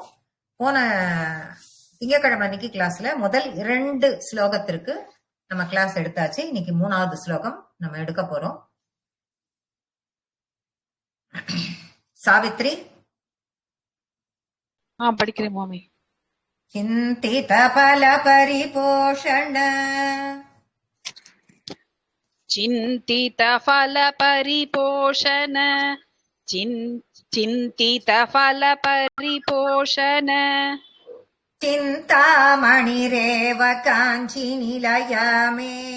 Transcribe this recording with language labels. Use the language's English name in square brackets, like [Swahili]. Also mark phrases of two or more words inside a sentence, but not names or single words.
[Tamil] போன திங்கட்கிழமை அன்னைக்கு கிளாஸ்ல முதல் 2 ஸ்லோகத்திற்கு நம்ம கிளாஸ் எடுத்தாச்சு. இன்னைக்கு 3வது ஸ்லோகம் நம்ம எடுக்க போறோம். சாவித்ரி படிக்கிறேன் மாமி. [Sanskrit] चिन्तित फल परिपोषण चिन्तित फल परिपोषण चिन्तित फल परिपोषण चिन्तामणिरेव काञ्ची निलया मे